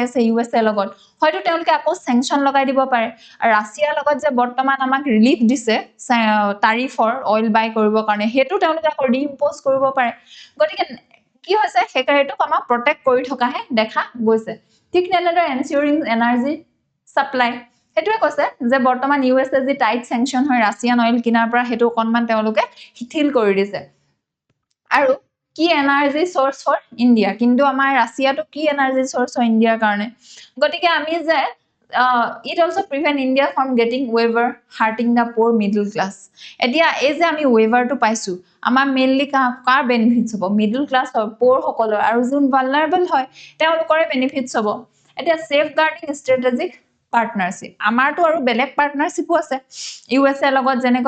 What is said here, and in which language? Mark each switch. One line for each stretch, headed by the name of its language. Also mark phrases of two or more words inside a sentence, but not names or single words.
Assamese: আছে ইউএসএ লগত হয়তো তেওঁলোকে আকৌ স্যাংশন লগাই দিব পাৰে আৰু ৰাছিয়াৰ লগত যে বৰ্তমান আমাক ৰিলিফ দিছে তাৰিফৰ
English: oil buy
Assamese: কৰিবৰ কাৰণে হেতু তেওঁলোকে আকৌ ৰিইম্পোজ কৰিব পাৰে গতিকে কি হৈছে হেকাৰেটোক আমাক প্ৰটেক্ট কৰি থকাহে দেখা গৈছে ঠিক তেনেদৰে
English: ensuring energy supply
Assamese: হেতুৱে কৈছে যে বৰ্তমান ইউএসএ যি
English: tight sanction
Assamese: হয়
English: Russian oil
Assamese: কিনাৰ পৰা হেতু অকনমান তেওঁলোকে শিথিল কৰি দিছে আৰু কি
English: energy source for India
Assamese: কিন্তু আমাৰ ৰাছিয়াটো কি
English: energy source
Assamese: হয় ইন্ডিয়াৰ কাৰণে গতিকে আমি যে
English: it also prevent India from getting waiver hurting the poor middle class
Assamese: এতিয়া এই যে আমি waiverটো পাইছো আমাৰ মেইনলি কাৰ বেনিফিটস হ'ব
English: middle class
Assamese: আৰু পোৰ সকলৰ আৰু যোন ভালনাৰেবল হয় তেওঁলোকৰ বেনিফিটস হ'ব এতিয়া
English: safeguarding strategic partnership
Assamese: আমাৰটো আৰু বেলেগ পাৰ্টনাৰশ্বিপো আছে ইউএসএ লগত যেনেকৈ